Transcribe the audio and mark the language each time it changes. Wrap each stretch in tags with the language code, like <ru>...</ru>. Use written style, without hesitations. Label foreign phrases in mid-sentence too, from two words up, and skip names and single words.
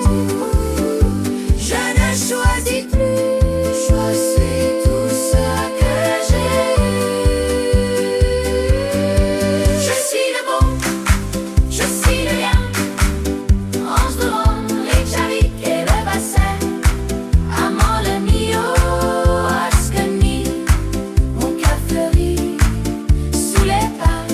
<fr>Je ne choisis plus, je suis tout ce que j'ai. Je suis le beau, je suis le lien entre Rome, Reykjavik et le bassin.</fr> <it>Amore mio,</it> <es>hasta mi.</es> <fr>Mon cœur fleurit sous les pins.</fr>